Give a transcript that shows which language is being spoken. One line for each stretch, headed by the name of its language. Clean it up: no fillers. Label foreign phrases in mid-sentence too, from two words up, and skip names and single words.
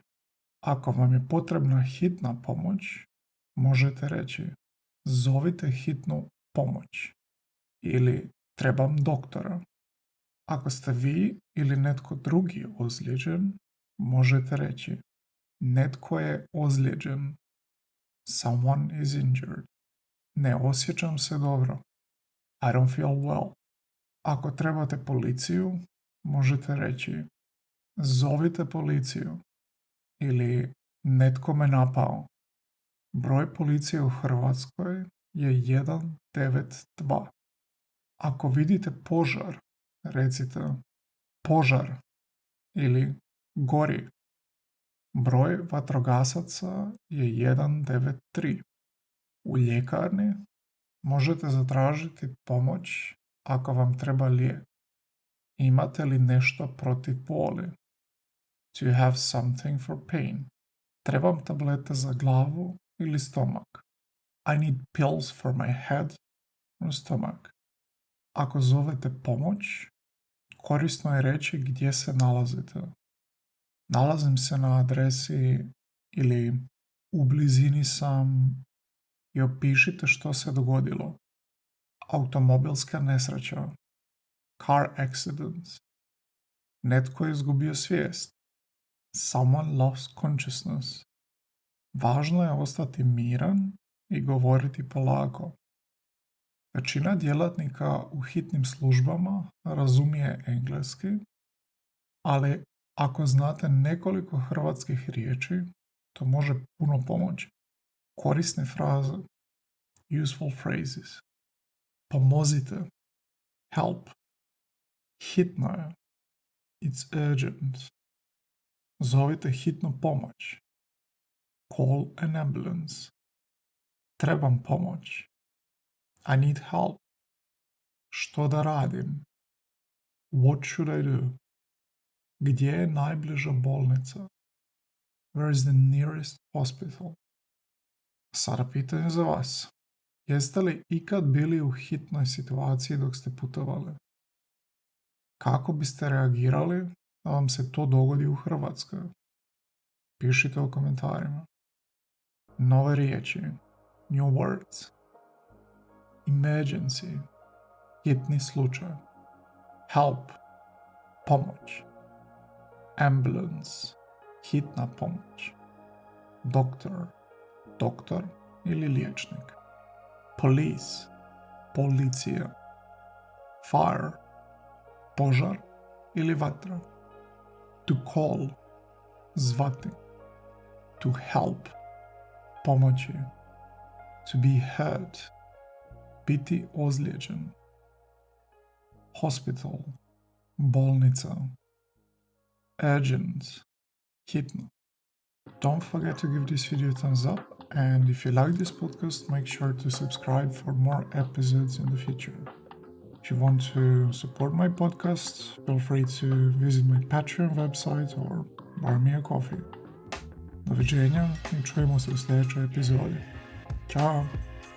Croatian: Ako vam je potrebna hitna pomoć, možete reći zovite hitnu pomoć ili trebam doktora. Ako ste vi ili netko drugi ozlijeđen, možete reći netko je ozlijeđen.
English: Someone is injured.
Croatian: Ne osjećam se dobro.
English: I don't feel well.
Croatian: Ako trebate policiju, možete reći zovite policiju ili netko me napao. Broj policije u Hrvatskoj je 192. Ako vidite požar, recite požar ili gori. Broj vatrogasaca je 193. U ljekarni možete zatražiti pomoć ako vam treba lijek. Imate li nešto protiv boli?
English: Do you have something for pain?
Croatian: Trebam tablete za glavu ili stomak?
English: I need pills for my head or stomach.
Croatian: Ako zovete pomoć, korisno je reći gdje se nalazite. Nalazim se na adresi ili u blizini sam i opišite što se dogodilo. Automobilska nesreća,
English: car accident,
Croatian: netko je izgubio svijest,
English: someone lost consciousness.
Croatian: Važno je ostati miran i govoriti polako. Većina djelatnika u hitnim službama razumije engleski, ali ako znate nekoliko hrvatskih riječi, to može puno pomoći. Korisne fraze,
English: useful phrases.
Croatian: Pomozite, help. Hitno je,
English: it's urgent.
Croatian: Zovite hitnu pomoć.
English: Call an ambulance.
Croatian: Trebam pomoć.
English: I need help.
Croatian: Što da radim?
English: What should I do?
Croatian: Gdje je najbliža bolnica?
English: Where is the nearest hospital?
Croatian: Sada pitanje za vas. Jeste li ikad bili u hitnoj situaciji dok ste putovali? Kako biste reagirali da vam se to dogodi u Hrvatskoj? Pišite u komentarima. Nove riječi.
English: New words. Emergency.
Croatian: Hitni slučaj. Help. Pomoć. Ambulance. Hitna pomoć. Doktor ili liječnik.
English: Police. Policija.
Croatian: Fire. Požar ili vatra.
English: To call. Zvati. To help. Pomoći. To be hurt.
Croatian: Biti ozlijeđen.
English: Hospital. Bolnica. Urgent. Hitno. Don't forget to give this video a thumbs up, and if you like this podcast, make sure to subscribe for more episodes in the future. If you want to support my podcast, feel free to visit my Patreon website or buy me a coffee.
Croatian: Doviđenja i čujemo se u sljedećoj epizodi. Ćao!